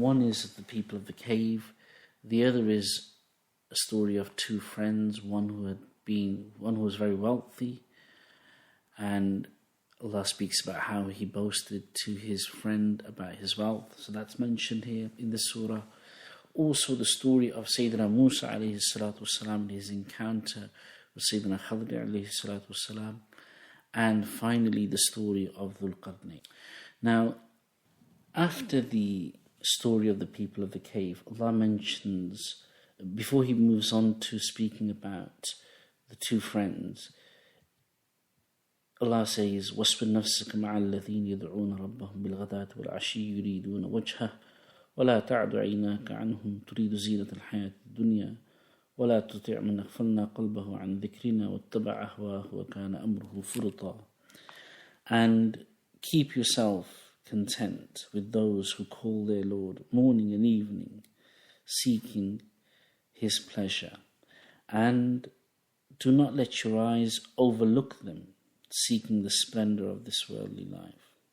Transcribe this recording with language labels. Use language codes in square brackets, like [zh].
[en] One is the people of the cave. The other is a story of two friends, one who was very wealthy, and Allah speaks about how he boasted to his friend about his wealth. So that's mentioned here in the surah. Also the story of Sayyidina Musa alayhi salatu wasalam and his encounter with Sayyidina Khadir alayhi salatu wasalam. And finally the story of Dhul Qarnayn. Now, after the story of the people of the cave, Allah mentions, before he moves on to speaking about the two friends, Allah says, [ar] وَاصْبِرْ نَفْسَكَ مَعَ الَّذِينَ يَدْعُونَ رَبَّهُمْ بِالْغَدَاةِ وَالْعَشِيِّ يُرِيدُونَ وَجْهَهُ وَلَا تَعْدُ عَيْنَاكَ عَنْهُمْ تُرِيدُ زِينَةَ الْحَيَاةِ الدُّنْيَا وَلَا تُطِعْ مَنْ أَغْفَلْنَا قَلْبَهُ عَنْ ذِكْرِنَا وَاتَّبَعَ هَوَاهُ وَكَانَ أَمْرُهُ فُرُطًا. [en] And keep yourself content with those who call their Lord morning and evening, seeking his pleasure. And do not let your eyes overlook them, seeking the splendor of this worldly life.